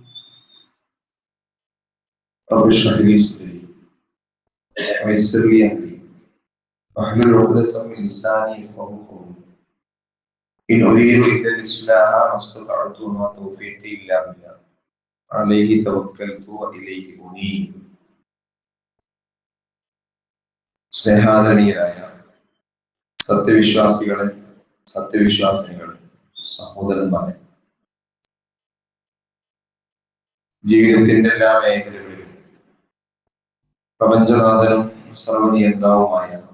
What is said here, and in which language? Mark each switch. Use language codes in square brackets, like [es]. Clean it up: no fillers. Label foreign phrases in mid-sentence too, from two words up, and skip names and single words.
[ar] رب اشرح لي صدري ويسر لي أمري واحلل عقدة من لساني يفقهوا قولي. إن أريد إلا الإصلاح ما استطعت وما توفيقي إلا بالله عليه توكلت وإليه أنيب. [ml] സ്നേഹാദരണീയരായ സത്യവിശ്വാസികളെ, സത്യവിശ്വാസിനികളെ, സഹോദരന്മാരെ, ജീവിതത്തിന്റെ എല്ലാ മേഖലകളിലും പ്രപഞ്ചനാഥനും സർവനിയന്താവുമായ